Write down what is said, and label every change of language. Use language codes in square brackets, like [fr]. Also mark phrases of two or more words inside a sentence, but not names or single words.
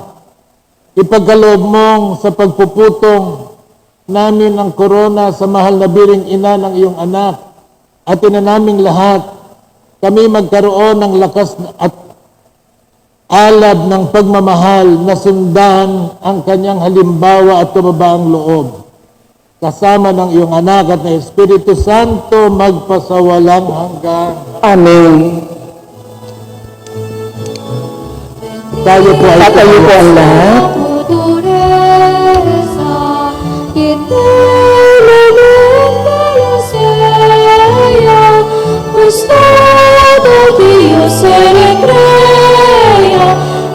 [tl] Ipagkaloob mong sa pagpuputong namin ang korona sa mahal na biring ina ng iyong anak at inanaming lahat, kami magkaroon ng lakas at alab ng pagmamahal na sundan ang kanyang halimbawa at kababaang loob. Kasama ng iyong anak at ng Espiritu Santo magpasawalang hanggan. Amen. Tayo po ay Tatayo po ang lahat. [es] Dureza, eternamente sea, pues todo Dios se le crea,